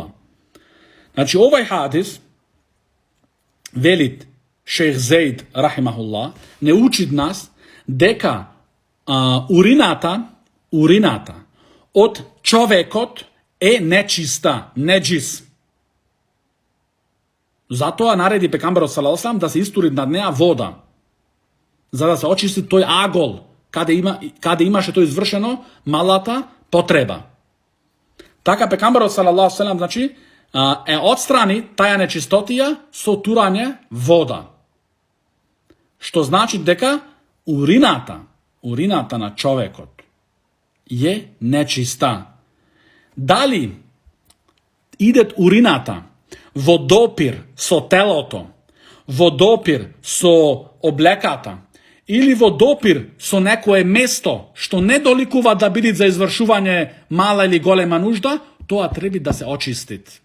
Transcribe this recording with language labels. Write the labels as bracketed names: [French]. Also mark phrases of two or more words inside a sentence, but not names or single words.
[Macedonian] Значи, овај хадис, велит шейх Зейд, рахимахуллах, не учит нас дека урината од човекот е нечиста, неџис. Затоа нареди пекамберот [Arabic] صلى الله عليه وسلم [Macedonian] да се истури над неа вода, за да се очисти тој агол, каде имаше тој извршено малата потреба. Така пекамберот [Arabic] صلى الله عليه وسلم, [Macedonian] значи, е отстрани таја нечистотија со турање вода. Што значи дека урината на човекот е нечиста. Дали идет урината во допир со телото, во допир со облеката, или во допир со некое место што не доликува да биде за извршување мала или голема нужда, тоа треба да се очистит.